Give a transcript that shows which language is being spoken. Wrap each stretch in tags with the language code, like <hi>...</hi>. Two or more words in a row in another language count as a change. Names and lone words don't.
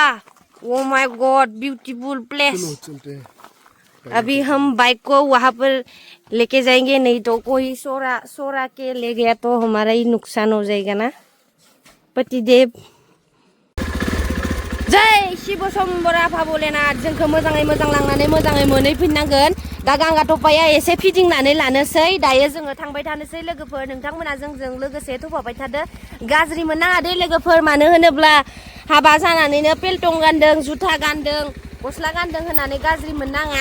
<en>Oh my god, beautiful place.</en> <hi>चलते हैं. अभी हम बाइक को वहां पर लेके जाएंगे, नहीं तो कोई सोरा के ले गया तो हमारा ही नुकसान हो जाएगा ना. पतिदेव जय शिव शंबरा भोलेनाथ.</hi> <brx>जोंखौ मोजाङै मोजां लांनानै मोजाङै मोनहैफिननांगोन. दा गांगा थफाया एसे फिदिंनानै लानोसै. दायो जोङो थांबाय थानोसै लोगोफोर. नोंथांमोना जोंजों लोगोसे थफाबाय थादो. गाज्रि मोननाङा दे लोगोफोर. मानो होनोब्ला हाबा जानानैनो पेल्टं गानदों, जुथा गानदों, गस्ला गानदों होननानै गाज्रि मोननाङा.</brx>